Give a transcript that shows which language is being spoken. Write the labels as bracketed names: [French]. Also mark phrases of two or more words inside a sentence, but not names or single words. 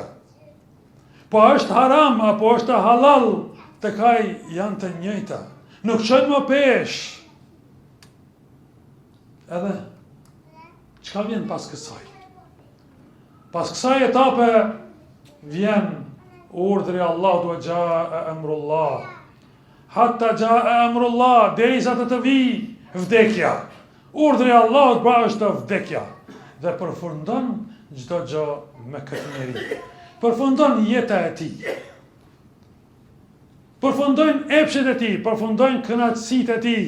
[Albanian] Po është haram apo është halal, të kaj janë të njëjta. Nuk qënë më pesh. Edhe, çka vjen pas kësaj? Pas kësaj etape vjen urdhri Allahu [Arabic] وجاء أمر الله. حتى جاء أمر الله, [Albanian] derisa të vi vdekja. Urdhri Allahut pra është vdekja. dhe përfundon çdo gjë me këtë njeri. Përfundon jeta e tij. Përfundojnë epshet e tij, përfundojnë kënaqësitë e tij.